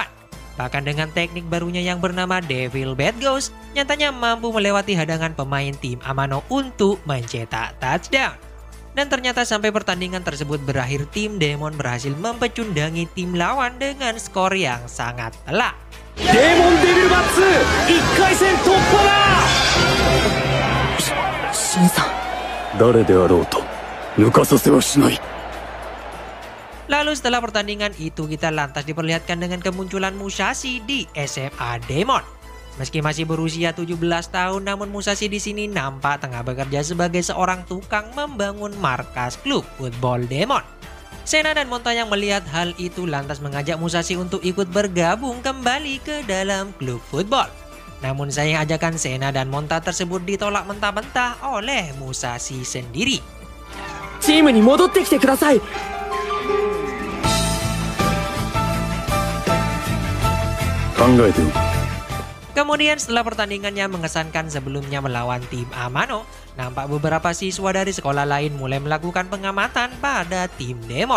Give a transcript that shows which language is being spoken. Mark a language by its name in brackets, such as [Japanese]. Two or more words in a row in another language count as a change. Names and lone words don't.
[Indonesian] Bahkan dengan teknik barunya yang bernama Devil Bad Ghost, nyatanya mampu melewati hadangan pemain tim Amano untuk mencetak touchdown. Dan ternyata sampai pertandingan tersebut berakhir, tim Demon berhasil mempecundangi tim lawan dengan skor yang sangat telak. [Japanese] Demon Devil Bats 1 回戦突破だ。シンさん、誰であろうと抜かさせはしない。 [Indonesian] Lalu setelah pertandingan itu kita lantas diperlihatkan dengan kemunculan Musashi di SMA Demon. Meski masih berusia 17 tahun, namun Musashi di sini nampak tengah bekerja sebagai seorang tukang membangun markas klub football Demon. Sena dan Monta yang melihat hal itu lantas mengajak Musashi untuk ikut bergabung kembali ke dalam klub football. Namun sayang ajakan Sena dan Monta tersebut ditolak mentah-mentah oleh Musashi sendiri. [Japanese] チームに戻ってきてください。 [Indonesian] Kemudian setelah pertandingannya mengesankan sebelumnya melawan tim Amano, nampak beberapa siswa dari sekolah lain mulai melakukan pengamatan pada tim Demon.